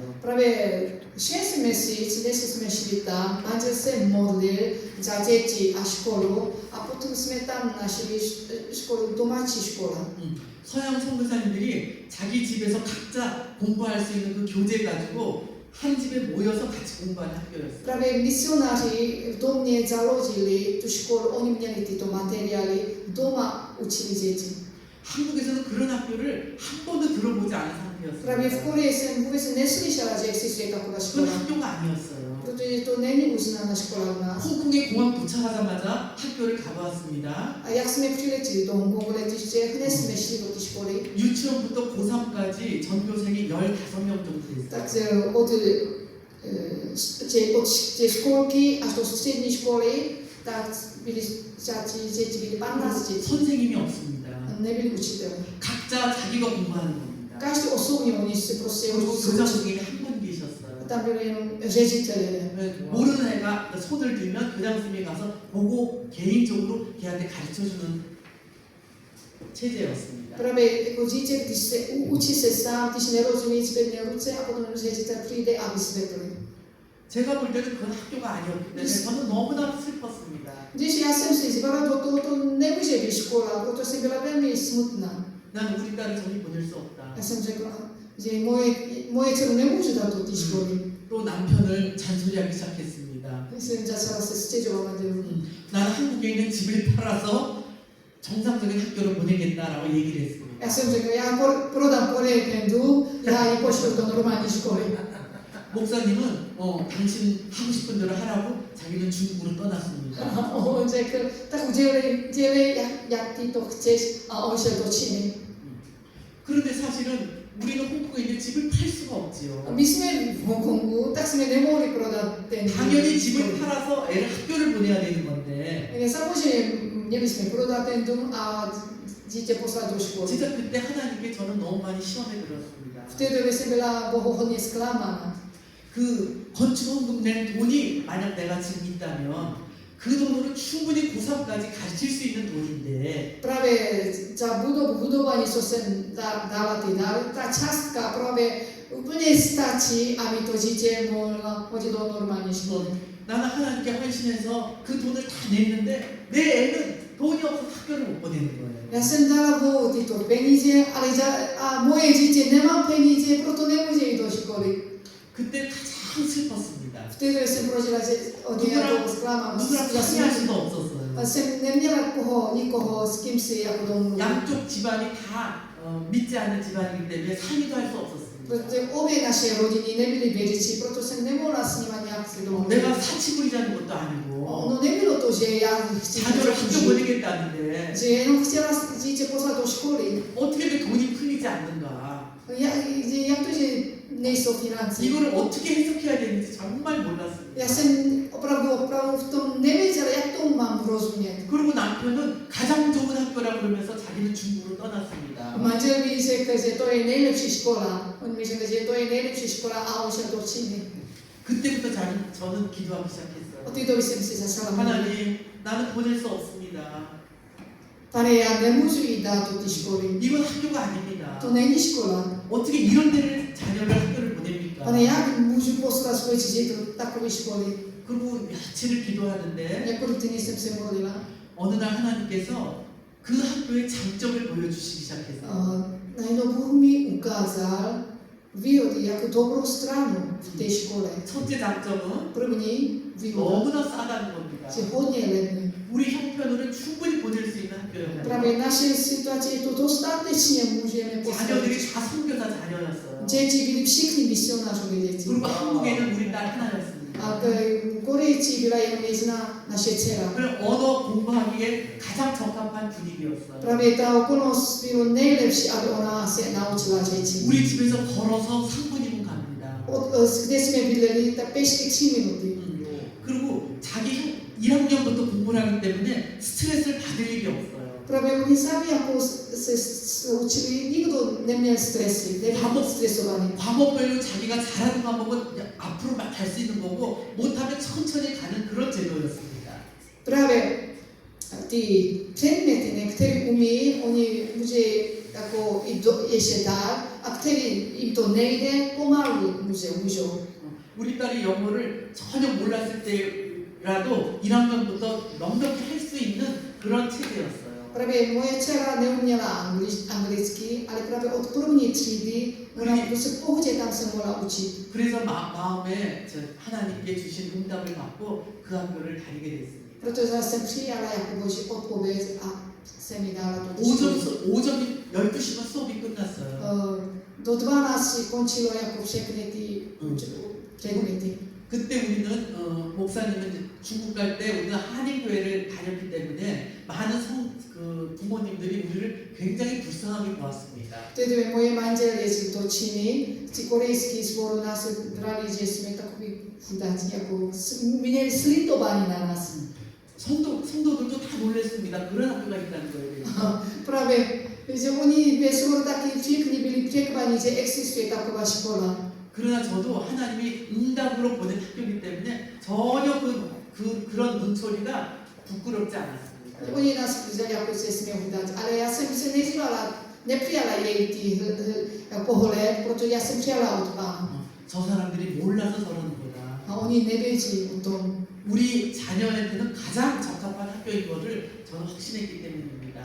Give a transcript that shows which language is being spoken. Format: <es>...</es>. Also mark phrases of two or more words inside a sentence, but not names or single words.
<cs>Právě 6 měsíc, když jsme šli tam, manžel se modlil za děti a školu a potom jsme tam našli školu, domácí škola.</cs> <ko>서양 선교사님들이 자기 집에서 각자 공부할 수 있는 그 교재 가지고 한 집에 모여서 같이 공부하는 학교였어요.</ko> <cs>Právě misionáři v domě založili tu školu, oni měli tyto materiály, doma učili děti.</cs> <ko>한국에서는 그런 학교를 한 번도 들어보지 않은</ko> <cs>Právě v</cs> <ko>상태였어요.</ko> <cs>Koreji jsem vůbec neslyšela, že existuje taková</cs> <ko>그건</ko> <cs>škola,</cs> <ko>학교가 아니었어요.</ko> <cs>protože to není uznaná škola u nás.</cs> <ko>홍콩에 공항 도착하자마자 학교를 가보았습니다.</ko> <cs>A jak jsme přiletěli do Hongkongu letiště, hned jsme šli do té školy.</cs> <ko>유치원부터 고3까지 전교생이 15명 정도 됐어요.</ko> <cs>Takže od té školky až do střední školy, tak byli děti, byli 15 dětí.</cs> <ko>선생님이 없습니다.</ko> <cs>Nebyli učitelé.</cs> <ko>각자 자기가 공부하는 겁니다.</ko> <cs>Každý osobně, oni si prostě</cs> <ko>그리고</ko> <cs>učili.</cs> <ko>교장 선생님이 한 분 계셨어요.</ko> <cs>Tam byli jenom ředitelé.</cs> <ko>모르는 애가 손을 들면 교장 선생님이 가서 보고 개인적으로 걔한테 가르쳐주는 체제였습니다.</ko> <cs>Právě jako dítě, když se učí se sám, když nerozumí, zvedne ruce a potom ředitel přijde a vysvětlí.</cs> <ko>제가 볼 때는 그건 학교가 아니었기 때문에 저는 너무나 슬펐습니다.</ko> <cs>Když já jsem si zvala do toho, to nemůže být škola, proto jsem byla velmi smutná.</cs> <ko>난 우리 딸을 저기 보낼 수 없다.</ko> <cs>Já jsem řekla, že moje dceru nemůžu dát do té školy.</cs> <ko>또 남편을 잔소리하기 시작했습니다.</ko> <cs>Jsem začala se stěžovat manželu.</cs> <ko>나는 한국에 있는 집을 팔아서 정상적인 학교를 보내겠다라고 얘기를 했습니다.</ko> <cs>Já jsem řekla, já prodám Koreji ten dům, já ji pošlu do normální školy.</cs> <ko>목사님은 당신 하고 싶은 대로 하라고 자기는 중국으로 떠났습니다.</ko> <cs>A on řekl, tak dělej, jak ty to chceš, a on šel do Číny.</cs> <ko>그런데 사실은 우리는 홍콩에 있는 집을 팔 수가 없지요.</ko> <cs>A my jsme v Hongkongu, tak jsme nemohli prodat ten dům.</cs> <ko>당연히 집을 팔아서 애를 학교를 보내야 되는 건데</ko> <cs>Samozřejmě měli jsme prodat ten dům a dítě poslat do školy.</cs> <ko>진짜 그때 하나님께 저는 너무 많이 시험에 들었습니다.</ko> <cs>V té době jsem byla Bohu hodně zklamána.</cs> <ko>그 건축원금 낸 돈이 만약 내가 지금 있다면 그 돈으로 충분히 고3까지 가르칠 수 있는 돈인데</ko> <cs>Právě za budování, co jsem dala ty dary, ta částka právě úplně stačí, aby to dítě mohlo chodit do normální školy.</cs> <ko>나는 하나님께 헌신해서 그 돈을 다 냈는데 내 애는 돈이 없어서 학교를 못 보내는 거예요.</ko> <cs>Já jsem dala Bohu tyto peníze, ale a moje dítě nemá peníze, proto nemůže jít do školy.</cs> <ko>그때 가장 슬펐습니다.</ko> <cs>V té době jsem prožila, že od nějakou zklamám.</cs> <ko>누구랑 상의할 수도 없었어요.</ko> <cs>A jsem neměla nikoho, s kým si jako domluvit.</cs> <ko>양쪽 집안이 다 믿지 않는 집안이기 때문에 상의도 할 수 없었습니다.</ko> <cs>Protože obě naše rodiny nebyly věřící, proto jsem nemohla s nimi nějak si domluvit.</cs> <ko>내가 사치 부리자는 것도 아니고</ko> <cs>No nebylo to, že já chci</cs> <ko>자녀를 학교 보내겠다는데</ko> <cs>že jenom chtěla dítě poslat do školy.</cs> <ko>어떻게 그 돈이 풀리지 않는가?</ko> <cs>Jak to, že nejsou finance?</cs> <ko>이거를 어떻게 해석해야 되는지 정말 몰랐습니다.</ko> <cs>Já jsem opravdu v tom nevěděla, jak tomu mám rozumět.</cs> <ko>그리고 남편은 가장 좋은 학교라 그러면서 자기는 중국으로 떠났습니다.</ko> <cs>Manžel mi řekl, že to je nejlepší škola. On mi řekl, že to je nejlepší škola a on šel do Číny.</cs> <ko>그때부터 저는 기도하기 시작했어요.</ko> <cs>Od té doby jsem si začala modlit.</cs> <ko>하나님, 나는 보낼 수 없습니다.</ko> <cs>Pane, já nemůžu jít dát do té školy.</cs> <ko>이건 학교가 아닙니다.</ko> <cs>To není škola.</cs> <ko>어떻게 이런 데를 자녀를 학교를 보냅니까?</ko> <cs>Pane, jak můžu poslat svoje dítě do takové školy?</cs> <ko>그리고 며칠을 기도하는데</ko> <cs>Několik dní jsem se modlila.</cs> <ko>어느 날 하나님께서 그 학교의 장점을 보여주시기 시작했어요.</ko> <cs>Najednou Bůh mi ukázal výhody, jako dobrou stranu v té škole.</cs> <ko>첫째 장점은</ko> <cs>První výhoda,</cs> <ko>너무나 싸다는 겁니다.</ko> <cs>že hodně levný.</cs> <ko>우리 형편으로는 충분히 보낼 수 있는 학교예요.</ko> <cs>Právě naše situace je to dostatečně můžeme poslat.</cs> <ko>자녀들이 다 선교사 자녀였어요.</ko> <cs>Děti byly všichni misionářové děti.</cs> <ko>그리고 한국에는 우리 딸 하나였습니다.</ko> <cs>A v Korejci byla jenom jedna naše dcera.</cs> <ko>그럼 언어 공부하기에 가장 적합한 분위기였어요.</ko> <cs>Právě ta okolnost bylo nejlepší, aby ona se naučila řeči.</cs> <ko>우리 집에서 걸어서 3분이면 갑니다.</ko> <cs>Kde jsme bydleli, tak pěšky 3 minuty.</cs> <ko>그리고 자기 1학년부터 공부를 하기 때문에 스트레스를 받을 일이 없어요.</ko> <cs>Prawie oni sami jako se uczyli, nikdo neměl stresy, nebyl stresovaný.</cs> <ko>과목별로 자기가 잘하는 과목은 앞으로 막 갈 수 있는 거고 못하면 천천히 가는 그런 제도였습니다.</ko> <cs>Právě ty předměty, ne, které umí, oni může jako i ještě dál, a který jim to nejde, pomalu můžou.</cs> <ko>우리 딸이 영어를 전혀 몰랐을 때라도 1학년부터 넉넉히 할 수 있는 그런 체제였어요.</ko> <cs>Právě moje dcera neuměla anglicky, ale právě od první třídy ona prostě v pohodě tam se mohla učit.</cs> <ko>그래서 마음에 하나님께 주신 응답을 받고 그 학교를 다니게 됐습니다.</ko> <cs>Protože já jsem přijala jako boží odpověď a jsem mi dala to</cs> <ko>5점이 12시면 수업이 끝났어요.</ko> <cs>do 12 končilo jako všechny ty předměty.</cs> <ko>그때 우리는 목사님은 중국 갈 때 우리는 한인교회를 다녔기 때문에 많은 부모님들이 우리를 굉장히 불쌍하게 보았습니다.</ko> <cs>Tedy moje manžel jezdil do Číny, ty korejský sbor nás brali, že jsme takový chudáci, jako měli slitování na nás.</cs> <ko>성도들도 다 놀랐습니다. 그런 학교가 있다는 거예요.</ko> <cs>Právě, že oni ve sboru taky všichni byli překvaní, že existuje taková škola.</cs> <ko>그러나 저도 하나님이 응답으로 보낸 학교이기 때문에 전혀 그런 눈초리가 부끄럽지 않았습니다.</ko> <cs>Oni nás vzali jako se směhu dát, ale já jsem se nepřijala její ty pohled, protože já jsem přijala od Pána.</cs> <ko>저 사람들이 몰라서 저러는 거다.</ko> <cs>A oni nevědí o tom.</cs> <ko>우리 자녀한테는 가장 적합한 학교인 것을 저는 확신했기 때문입니다.</ko>